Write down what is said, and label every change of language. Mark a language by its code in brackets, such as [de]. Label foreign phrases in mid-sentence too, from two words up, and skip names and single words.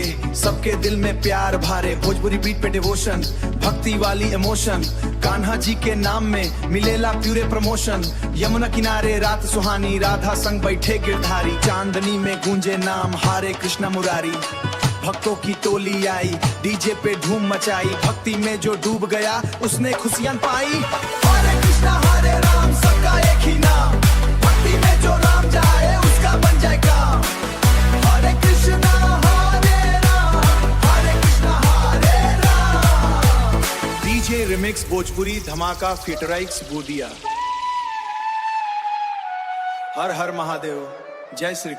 [hi] सबके दिल में प्यार भारे भोजपुरी बीट पे डिवोशन भक्ति वाली इमोशन कान्हा जी के नाम में मिलेला [en] pure promotion [hi] यमुना किनारे रात सुहानी राधा संग बैठे गिरधारी चांदनी में गूंजे नाम हरे कृष्णा मुरारी भक्तों की टोली आई डीजे पे धूम मचाई भक्ति में जो डूब गया उसने खुशियां पाई हरे कृष्णा हरे राम सबका एक ही नाम भक्ति में जो राम जाए उसका बन जाए काम हरे कृष्णा हरे राम हरे कृष्णा हरे राम [en] DJ remix [hi] भोजपुरी धमाका फीचराइक्स बूदिया हर हर महादेव जय श्री कृष्ण।